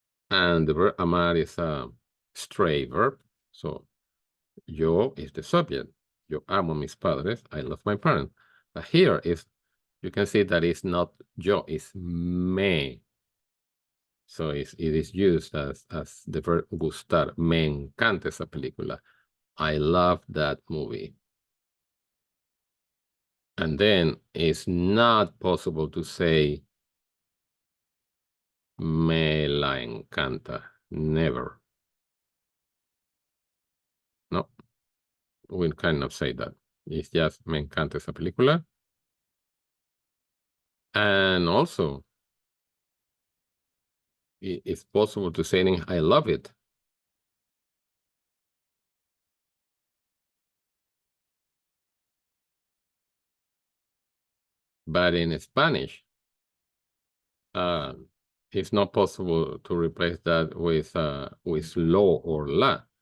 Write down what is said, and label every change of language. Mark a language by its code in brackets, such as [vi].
[en] And the verb amar is a stray verb. So, yo is the subject. [es] Yo amo mis padres. [en] I love my parents. But here you can see that it's not yo, it's me. So it is used as the verb gustar. [es] Me encanta esa película. [en] I love that movie. And then it's not possible to say [es] me la encanta. [en] Never. we cannot say that. It's just [es] me encanta esa película. [en] And also, it's possible to say I love it. But in Spanish, it's not possible to replace that with lo or la.